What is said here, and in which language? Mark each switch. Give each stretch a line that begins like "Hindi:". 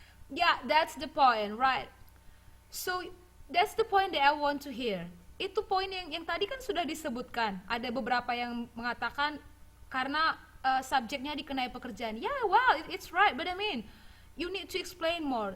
English: Yeah, that's the point, right? So that's the point that I want to hear.
Indonesian: Itu poin yang tadi kan sudah disebutkan. Ada beberapa yang mengatakan karena subjeknya dikenai pekerjaan.
English: Yeah, well, it's right, but I mean, you need to explain more.